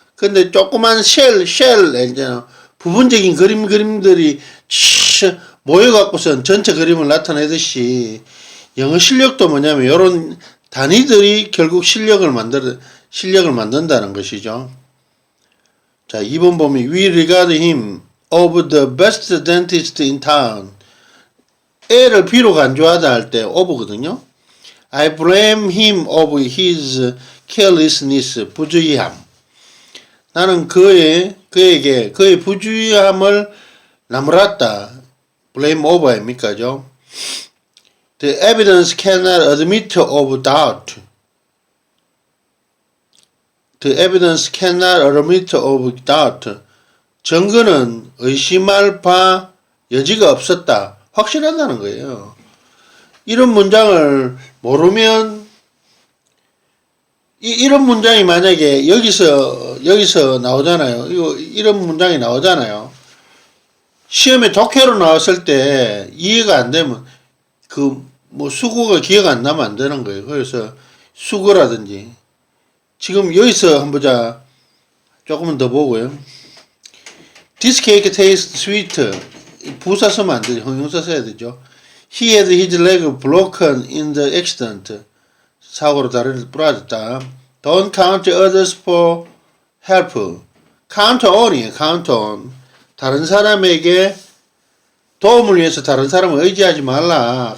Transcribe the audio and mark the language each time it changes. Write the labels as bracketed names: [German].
[Korean] 근데 조그만 쉘 있잖아요. 부분적인 그림들이 모여갖고선 전체 그림을 나타내듯이 영어 실력도 뭐냐면 이런 단위들이 결국 실력을 만든다는 것이죠. [English] 자, 2번 보면 We regard him of the best dentist in town. [Korean] A를 B로 간주하다 할 때 of거든요. [English] I blame him of his carelessness, 부주의함. [Korean] 나는 그에게 그의 부주의함을 나무랐다. blame over입니까죠? [English] The evidence cannot admit of doubt. The evidence cannot admit of doubt. [Korean] 증거는 의심할 바 여지가 없었다. 확실하다는 거예요. 이런 문장을 모르면 이런 문장이 만약에 여기서 나오잖아요. 이런 문장이 나오잖아요. 시험에 독해로 나왔을 때 이해가 안 되면 수거가 기억 안 나면 안 되는 거예요. 그래서 수거라든지 지금 여기서 한번 보자. 조금만 더 보고요. [English] This cake tastes sweet. [Korean] 부사 쓰면 안 되죠. 형용사 써야 되죠. [English] He had his leg broken in the accident. [Korean] 사고로 다리를 부러졌다. [English] Don't count others for help. Count on이에요. Count on. [Korean] 다른 사람에게 도움을 위해서 다른 사람을 의지하지 말라.